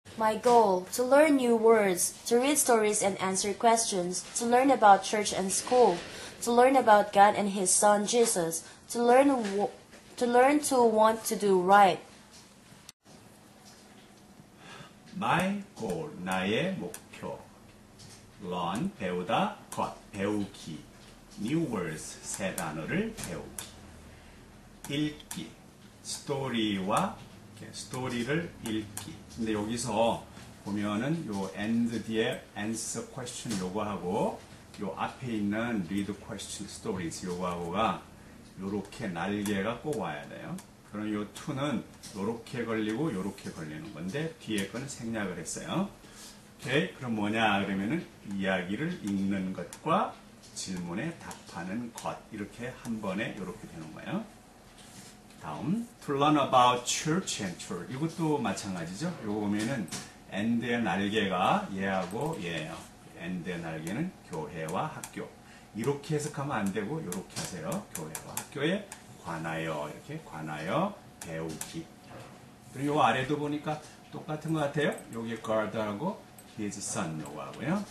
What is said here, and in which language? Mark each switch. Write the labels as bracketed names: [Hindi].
[English] My goal, to learn new words, to read stories and answer questions, to learn about church and school, to learn about God and His Son Jesus, to learn to want to do right. My goal, [Korean] 나의 목표. Learn, 배우다, 것, 배우기. [English] New words, [Korean] 새 단어를 배우기. 읽기, 스토리를 읽기. 근데 여기서 보면은 요 and 뒤에 [English] answer question [Korean] 요거하고 요 앞에 있는 [English] read question stories [Korean] 요거하고가 요렇게 날개가 꼭 와야 돼요. 그럼 요 to는 요렇게 걸리고 요렇게 걸리는 건데 뒤에 거는 생략을 했어요. 오케이, 그럼 뭐냐 그러면은 이야기를 읽는 것과 질문에 답하는 것 이렇게 한 번에 요렇게 되는 거예요. 다음 [English] to learn about church and tour [Korean] 이것도 마찬가지죠. 요거 보면은 and의 날개가 얘하고 얘예요. and의 날개는 교회와 학교 이렇게 해석하면 안 되고 이렇게 하세요. 교회와 학교에 관하여 이렇게 관하여 배우기. 그리고 요 아래도 보니까 똑같은 것 같아요. 여기 guard하고 his son 요거 하고요.